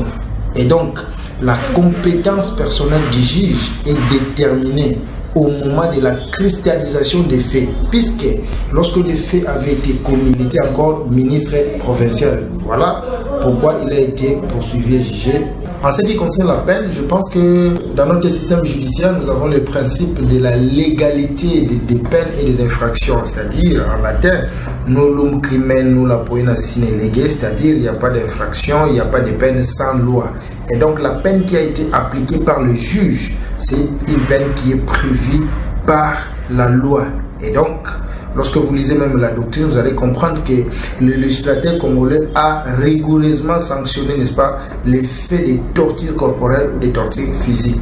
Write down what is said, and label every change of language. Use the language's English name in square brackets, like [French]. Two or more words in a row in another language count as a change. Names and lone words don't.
[French] Et donc, la compétence personnelle du juge est déterminée au moment de la cristallisation des faits, puisque lorsque les faits avaient été commis, il était encore ministre provincial. Voilà pourquoi il a été poursuivi et jugé. En ce qui concerne la peine, je pense que dans notre système judiciaire, nous avons le principe de la légalité des peines et des infractions, c'est-à-dire en latin, [Latin] nullum crimen nulla poena sine lege, [French] c'est-à-dire il n'y a pas d'infraction, il n'y a pas de peine sans loi. Et donc la peine qui a été appliquée par le juge, c'est une peine qui est prévue par la loi. Et donc, lorsque vous lisez même la doctrine, vous allez comprendre que le législateur congolais a rigoureusement sanctionné, n'est-ce pas, les faits de torture corporelle ou de torture physique.